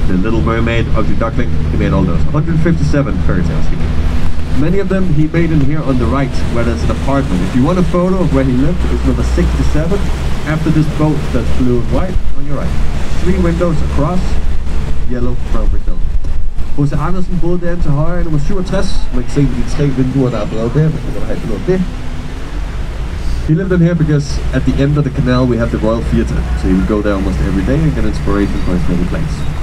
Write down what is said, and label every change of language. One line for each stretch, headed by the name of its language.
English: The Little Mermaid, Ugly Duckling, he made all those. 157 fairy tales he made. Many of them he made in here on the right, where there's an apartment. If you want a photo of where he lived, it's number 67, after this boat that's blue and white, on your right. 3 windows across, yellow brown brick building.
Danish: H.C. Andersen boede derinde til højre, nummer 67. Man kan se de 3 vinduer, der er lavet der, man kan have noget af det.
English: He lived in here because at the end of the canal we have the Royal Theatre, so he would go there almost every day and get inspiration for his little place.